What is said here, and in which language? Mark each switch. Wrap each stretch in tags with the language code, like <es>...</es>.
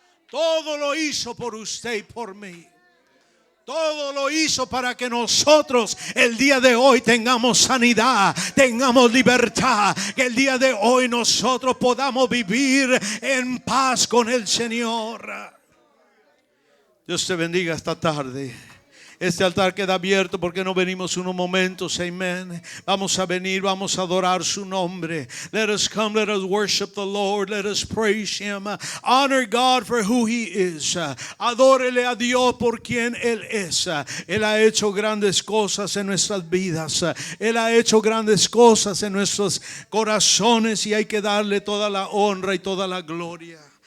<es>Todo lo hizo por usted y por mí. Todo lo hizo para que nosotros el día de hoy tengamos sanidad, tengamos libertad, que el día de hoy nosotros podamos vivir en paz con el Señor. Dios te bendiga esta tarde. Este altar queda abierto porque no venimos unos momentos, amén. Vamos a venir, vamos a adorar su nombre.</es> <en>Let us come, let us worship the Lord, let us praise Him. Honor God for who He is.</en> <es>Adórele a Dios por quien Él es. Él ha hecho grandes cosas en nuestras vidas. Él ha hecho grandes cosas en nuestros corazones, y hay que darle toda la honra y toda la gloria.</es>